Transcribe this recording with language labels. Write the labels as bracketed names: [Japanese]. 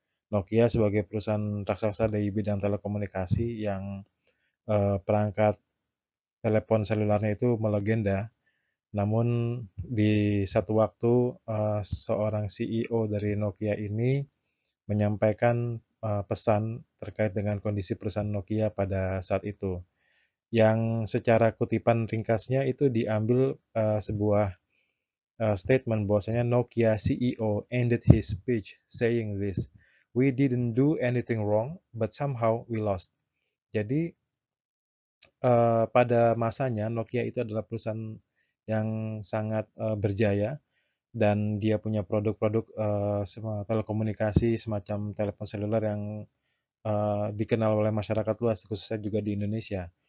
[Indonesian] Nokia sebagai perusahaan raksasa di bidang telekomunikasi yang perangkat telepon selularnya itu melegenda. Namun di satu waktu seorang CEO dari Nokia ini menyampaikan pesan terkait dengan kondisi perusahaan Nokia pada saat itu. Yang secara kutipan ringkasnya itu diambil sebuah statement bahwasanya [English] Nokia CEO ended his speech saying this, "We didn't do anything wrong, but somehow we lost." [Indonesian] Jadi pada masanya Nokia itu adalah perusahaan yang sangat berjaya dan dia punya produk-produk telekomunikasi semacam telepon seluler yang dikenal oleh masyarakat luas, khususnya juga di Indonesia.